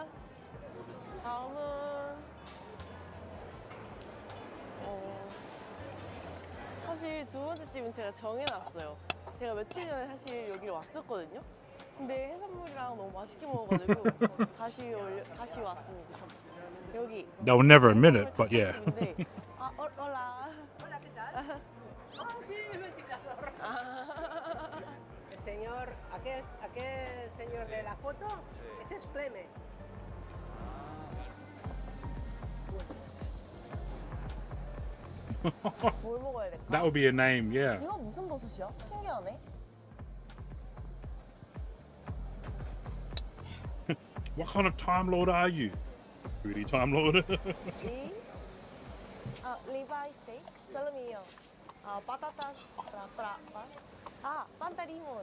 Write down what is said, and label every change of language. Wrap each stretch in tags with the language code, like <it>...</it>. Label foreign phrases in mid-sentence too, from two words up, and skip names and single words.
<ko>다음은 사실 두 번째 집은 제가 정해놨어요. 제가 며칠 전에 사실 여기 왔었거든요. 근데 해산물이랑 너무 맛있게 먹어가지고 다시 왔습니다. 여기.</ko> <en>They'll never admit it, but yeah.</en> <ko>아, 올라.</ko> <es>Señor, aquel señor de la foto, ese es Clemens.</es> <ko>뭘 먹어야 될까?</ko> <en>That would be a name, yeah.</en> <ko>이거 무슨 버섯이야? 신기하네.</ko> <en>What kind of Time Lord are you? Really, Time Lord? rib-eye steak, 살로미요.</en> <es>patatas para panta limón.</es>